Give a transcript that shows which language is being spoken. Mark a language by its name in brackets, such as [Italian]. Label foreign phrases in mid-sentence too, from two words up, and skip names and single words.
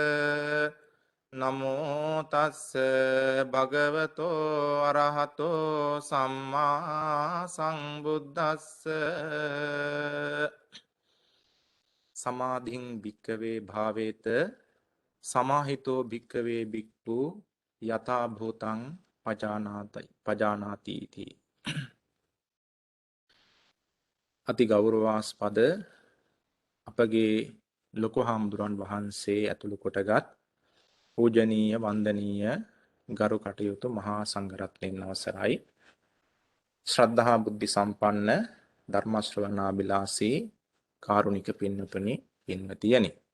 [Pali] නමෝ තස්ස භගවතෝ අරහතෝ සම්මා සම්බුද්දස්ස සමාධින් භික්කවේ භාවේත සමාහිතෝ භික්කවේ භික්ඛු යථා භූතං පජානාති इति [Sinhala] අති ගෞරවාස්පද අපගේ ලොකු හාමුදුරන් වහන්සේ ඇතුළු කොටගත් පූජනීය වන්දනීය ගරු කටයුතු මහා සංඝරත්නයන් අවසරයි ශ්‍රද්ධා බුද්ධ සම්පන්න ධර්ම ශ්‍රවණාබිලාසී කාරුණික පින්වතුනි පින්වතියනි